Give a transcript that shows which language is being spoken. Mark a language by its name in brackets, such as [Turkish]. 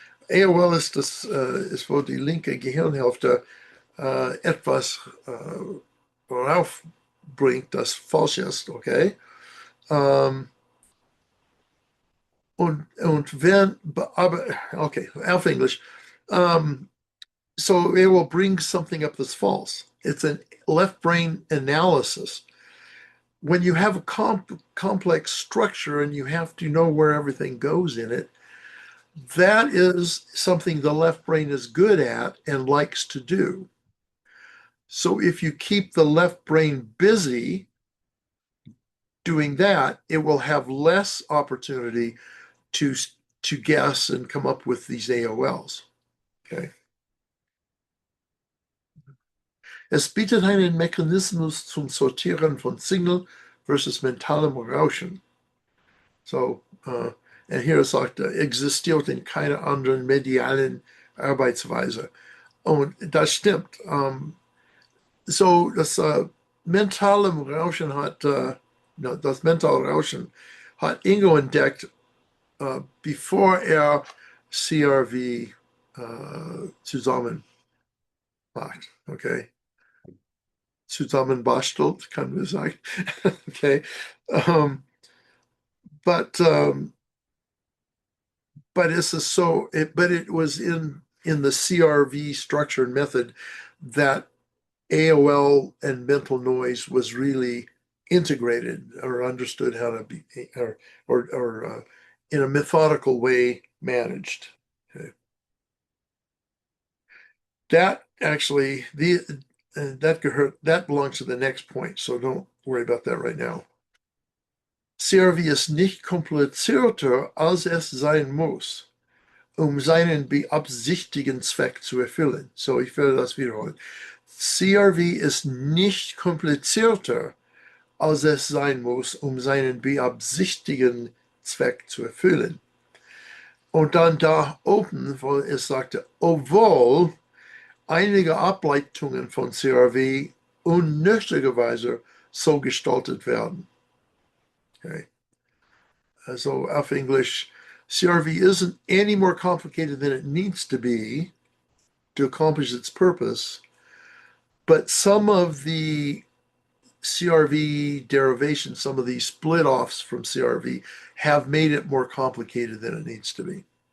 [German] AOL ist, wo die linke Gehirnhälfte etwas raufbringt, das falsch ist, okay? Und wenn, aber, okay, auf English. [English] So it will bring something up that's false. It's a left brain analysis. When you have a complex structure and you have to know where everything goes in it, that is something the left brain is good at and likes to do. So if you keep the left brain busy doing that, it will have less opportunity to guess and come up with these AOLs. Okay. [German] Es bietet einen Mechanismus zum Sortieren von Signal versus mentalem Rauschen. So, and hier sagt er, existiert in keiner anderen medialen Arbeitsweise. Und das stimmt. So, das mentale Rauschen das mentale Rauschen hat Ingo entdeckt, bevor er CRV zusammen macht. Okay. Zusammenbastelt, kann man sagen. Okay. [English] But it's but it was in the CRV structure and method that AOL and mental noise was really integrated or understood how to be or in a methodical way managed. Okay. That actually that belongs to the next point, so don't worry about that right now. [German] CRV ist nicht komplizierter, als es sein muss, seinen beabsichtigten Zweck zu erfüllen. So, ich werde das wiederholen. CRV ist nicht komplizierter, als es sein muss, seinen beabsichtigten Zweck zu erfüllen. Und dann da oben, wo es sagte, obwohl einige Ableitungen von CRV unnötigerweise so gestaltet werden. Okay. So auf English, [English] CRV isn't any more complicated than it needs to be to accomplish its purpose, but some of the CRV derivations, some of these split-offs from CRV have made it more complicated than it needs to be.